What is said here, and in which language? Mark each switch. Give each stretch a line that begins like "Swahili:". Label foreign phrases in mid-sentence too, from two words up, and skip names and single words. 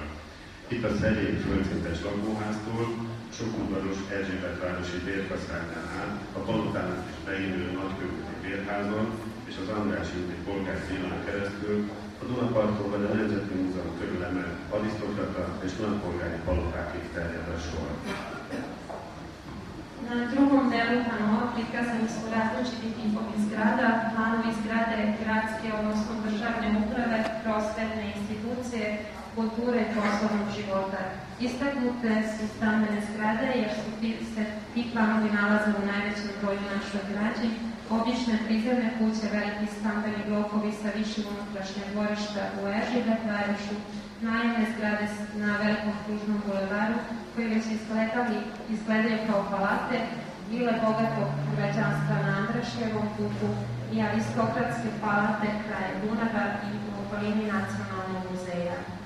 Hungarian: Itt a szerény földszintes lakóháztól sokudvaros Erzsébetvárosi bérkaszárnál át a palotának is beinduló nagykörúti bérházon és az Andrássy úti polgárszínán keresztül a Dunaparton vagy a Nemzeti Múzeum körül emelt arisztokrata és nagypolgári palotákig terjed a sor.
Serbian: Na drugom delu panova prikazani su različiti tipovi zgrada, planovi zgrade gradske, odnosno državne uprave, prosvetne institucije, kulture i poslovnog života. Istaknute su stambene zgrade jer su se ti planovi nalaze u najvećem broju našoj građi, obične prizemne kuće, veliki stambeni blokovi sa više unutrašnje dvorišta u Eržibet-Varošu, najemne zgrade na Velikom kružnom bulevaru koje već izgledaju kao palate, vile bogatog građanstva na Andraševom putu i aristokratske palate kraje Dunava i u okolini Nacionalnog muzeja.